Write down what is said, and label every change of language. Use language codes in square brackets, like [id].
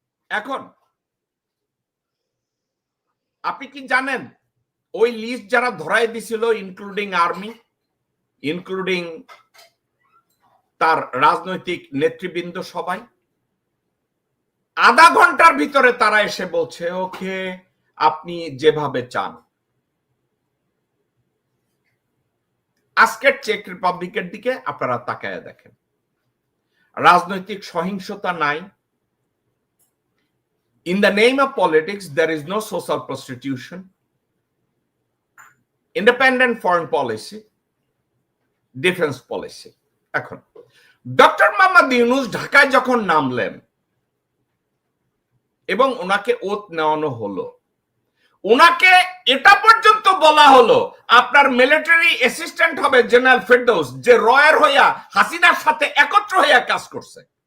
[bn] এখন আপনি কি জানেন ওই লিস্ট যারা ধরাই দিছিল, ইনক্লুডিং আর্মি, ইনক্লুডিং তার রাজনৈতিক নেতৃবৃন্দ, সবাই আধা ঘন্টার ভিতরে তারা এসে বলছে ওকে আপনি যেভাবে চান। আজকের চেক রিপাবলিকের দিকে আপনারা তাকায় দেখেন, রাজনৈতিক সহিংসতা নাই। [en] In the name of politics, there is no social prostitution, independent foreign policy, defense policy. [bn] এখন ডক্টর মোহাম্মদ ইউনূস ঢাকায় যখন নামলেন এবং ওনাকে ওত নেওয়ানো হলো, ওনাকে এটা পর্যন্ত বলা হলো আপনার মিলিটারি অ্যাসিস্ট্যান্ট হবে জেনারেল ফেরদৌস, যে রয়ের হইয়া হাসিনার সাথে একত্র হইয়া কাজ করছে,